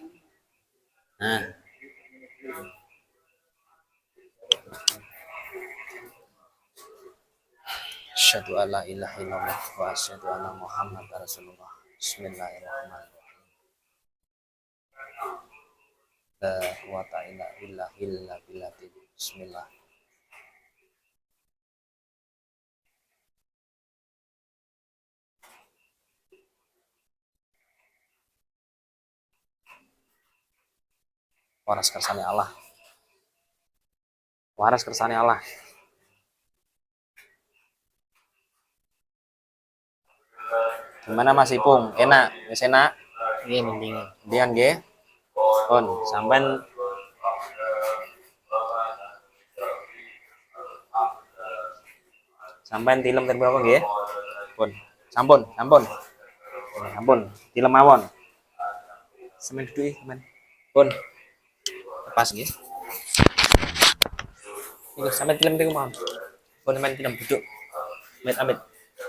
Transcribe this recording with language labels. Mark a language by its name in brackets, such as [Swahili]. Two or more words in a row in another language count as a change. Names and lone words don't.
[Arabic] Nah. أشهد أن لا إله إلا الله وأشهد أن محمدا رسول الله. بسم الله الرحمن الرحيم. لا قوة إلا بالله. بسم الله. [Javanese] Waras kersane Allah. Waras kersane Allah. [Indonesian] Gimana Mas Ipung? Enak? [Javanese] Wis enak? Nggih mendingan. Mendingan nggih? Pun sampean tilem terus apa nggih? Pun. Sampun. Ampun, tilem mawon. Semen duduk teman. Pun. Lepas nggih. Iku sampe tilem niku mau. Pun sampean tilem duduk. Amit amit.